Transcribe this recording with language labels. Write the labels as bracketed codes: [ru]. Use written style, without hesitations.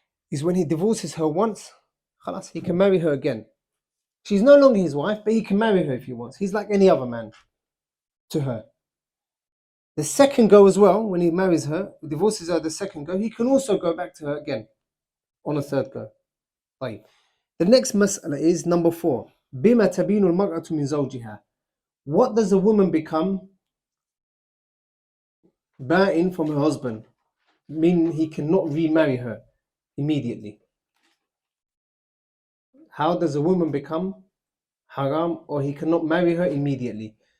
[en] is when he divorces her once, خلاص, he can marry her again. She's no longer his wife, but he can marry her if he wants. He's like any other man to her. The second go as well, when he marries her, divorces her the second go, he can also go back to her again on a third go. [ar] طيب. [en] The next mas'ala is number 4. [ar] بما تبين المرأة من زوجها. [en] What does a woman become ba'in from her husband? Meaning he cannot remarry her immediately. How does a woman become haram, or he cannot marry her immediately?